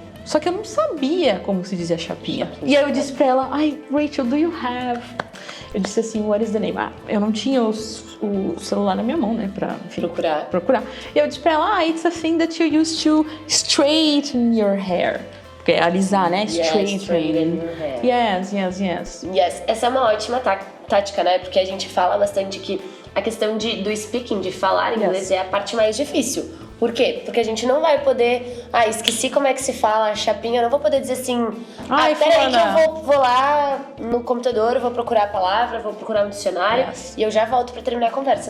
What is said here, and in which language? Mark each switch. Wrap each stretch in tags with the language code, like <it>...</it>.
<pt>Só que eu não sabia como se dizia chapinha. E aí eu disse pra ela, Rachel,</pt> <en>do you have...</en> <pt>Eu disse assim,</pt> <en>what is the name?</en> <pt>Eu não tinha o celular na minha mão, né, pra enfim, procurar. E eu disse pra ela,</pt> <en>it's a thing that you use to straighten your hair.</en> <pt>Porque é alisar, né?</pt> <en>Straighten your hair. Yes.</en> <pt>Yes, essa é uma ótima tática, né? Porque a gente fala bastante que a questão do speaking, de falar inglês, é a parte mais difícil. Por quê? Porque a gente não vai poder... esqueci como é que se fala chapinha, eu não vou poder dizer assim... peraí que eu vou lá no computador, eu vou procurar a palavra, vou procurar um dicionário e eu já volto pra terminar a conversa.</pt>